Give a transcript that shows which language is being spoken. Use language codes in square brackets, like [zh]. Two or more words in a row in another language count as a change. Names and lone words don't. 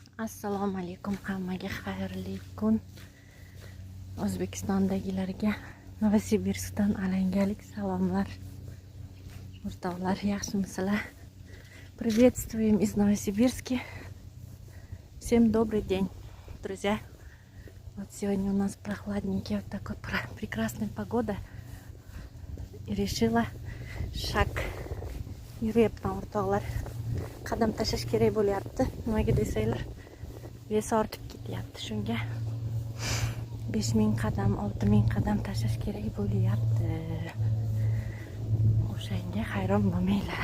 [uz] Assalomu alaykum, hammaga xayrli kun. O'zbekistondagilarga Novosibirskdan alangalik salomlar. O'rtoqlar, yaxshimisizlar? [ru] Приветствуем из Новосибирска. Всем добрый день, друзья. Вот сегодня у нас прохладненький, вот такой прекрасная погода. И решила шаг [uz] yurayapman o'rtoqlar. Qadam tashlash kerak bo'lyapti. Nimaga desanglar, vesi ortib ketyapti. Shunga 5000 qadam, 6000 qadam tashlash kerak bo'lyapti. O'shanga hayron bo'lmanglar.